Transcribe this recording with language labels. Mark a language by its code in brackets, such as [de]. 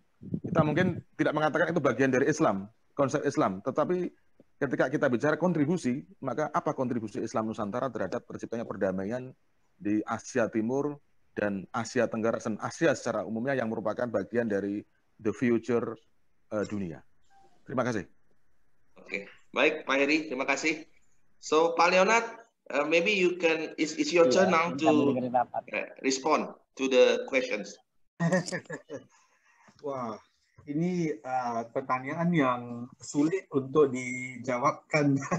[id] Kita mungkin tidak mengatakan itu bagian dari Islam, konsep Islam, tetapi ketika kita bicara kontribusi, maka apa kontribusi Islam Nusantara terhadap terciptanya perdamaian di Asia Timur dan Asia Tenggara dan Asia secara umumnya yang merupakan bagian dari [en] the future [id] dunia. Terima kasih. Oke, baik Pak Heri, terima kasih. [en] So Pak Leonard, maybe you can, it's your turn now to respond to the questions. [id] Wah, ini pertanyaan yang sulit untuk dijawabkan.